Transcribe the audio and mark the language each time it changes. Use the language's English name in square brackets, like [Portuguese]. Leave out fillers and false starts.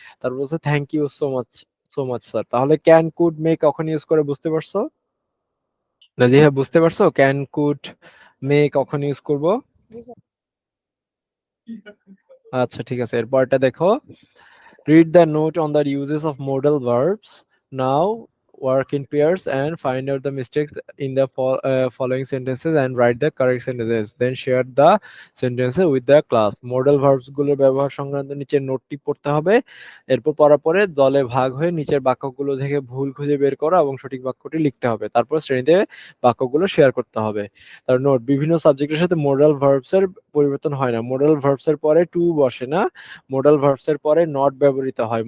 [Bangla] তারপর বলছে [English] Thank you so much sir. [Bangla] তাহলে ক্যান, কুড, মে কখন ইউজ করে বুঝতে পারছো? নাজিহা, বুঝতে পারছো ক্যান, কুড, মে কখন ইউজ করব? জি স্যার। আচ্ছা ঠিক আছে, এরপরটা দেখো, [English] Read the note on the uses of modal verbs now. work in pairs and find out the mistakes in the following sentences and write the correct sentences, then share the sentences with the class. [Bangla] Model verbs গুলোর ব্যবহার সংক্রান্ত নিচের নোটটি পড়তে হবে। এরপর পড়ার পরে দলে ভাগ হয়ে নিচের বাক্যগুলো থেকে ভুল খুঁজে বের করো এবং সঠিক বাক্যটি লিখতে হবে, তারপর শ্রেণীতে বাক্যগুলো শেয়ার করতে হবে। তার নোট, বিভিন্ন সাবজেক্টের সাথে মোডাল ভার্বস এর পরিবর্তন হয় না। মোডাল ভার্বস এর পরে টু বসে না, মোডাল ভার্বস এর পরে নট ব্যবহৃত হয়।